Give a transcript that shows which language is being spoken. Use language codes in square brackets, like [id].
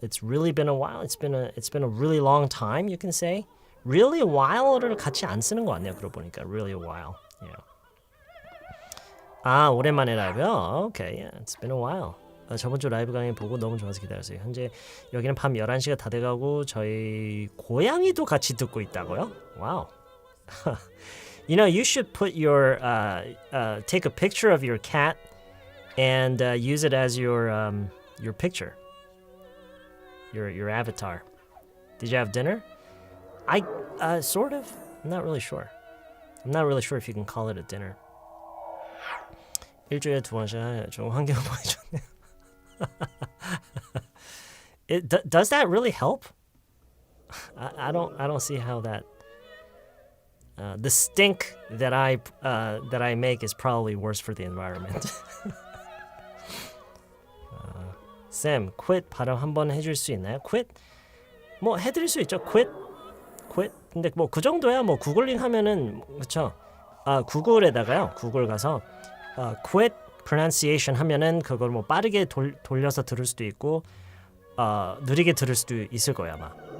[en] It's really been a while. It's been a really long time. You can say. [ko] Really a while를 같이 안 쓰는 거 같네요. 그러고 보니까 really a while. Yeah. 아 오랜만에 라이브요? [en] Okay, yeah, it's been a while. [ko] 저번 주 라이브 강의 보고 너무 좋아서 기다렸어요. 현재 여기는 밤 11시가 다 돼가고 저희 고양이도 같이 듣고 있다고요? [en] Wow. You know, you should put your take a picture of your cat and use it as your picture, your avatar. Did you have dinner? I sort of. I'm not really sure. I'm not really sure if you can call it a dinner. [ko] 일주일에 2번씩 좋은 환경 보여줬네요. [en] Does that really help? I don't see how that. The stink that I make is probably worse for the environment. [ko] Sam, quit 발음 한번 해줄 수 있나요? Quit? 뭐 해드릴 수 있죠. Quit. 근데 뭐 그 정도야. 뭐 구글링 하면은 그렇죠. 구글에다가요. 구글 가서 quit pronunciation 하면은 그걸 뭐 빠르게 돌려서 들을 수도 있고 느리게 들을 수도 있을 거야 아마.